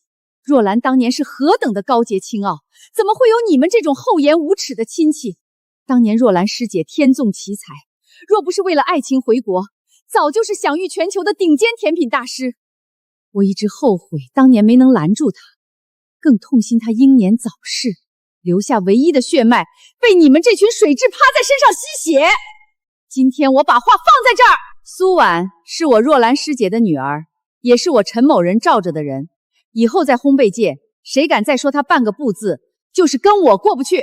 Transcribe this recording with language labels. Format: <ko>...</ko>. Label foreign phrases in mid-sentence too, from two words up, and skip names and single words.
<zh>若蘭當年是何等的高潔清傲，怎麼會有你們這種厚顏無恥的親戚？當年若蘭師姐天縱奇才，若不是為了愛情回國，早就是享譽全球的頂尖甜品大師。我一直後悔當年沒能攔住她，更痛心她英年早逝，留下唯一的血脈被你們這群水蛭趴在身上吸血。今天我把話放在這兒。蘇婉是我若蘭师姐的女兒，也是我陳某人罩着的人。以後在烘焙界，誰敢再說她半個不字，就是跟我過不去，</zh>